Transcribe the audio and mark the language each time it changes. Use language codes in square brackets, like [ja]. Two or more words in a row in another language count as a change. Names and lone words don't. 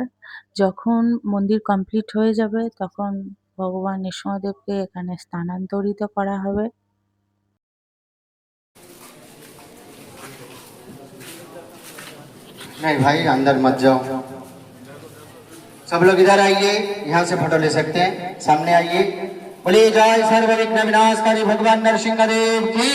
[bn] যখন মন্দির কমপ্লিট হয়ে যাবে তখন ভগবান নৃসিংহদেবকে এখানে স্থানান্তরিত করা হবে। [hi] नहीं भाई, अंदर मत जाओ। सब लोग इधर आइए, यहाँ से फोटो ले सकते हैं। सामने आइए। बोलिए जय सर्व विघ्न विनाशकारी भगवान नरसिंह देव की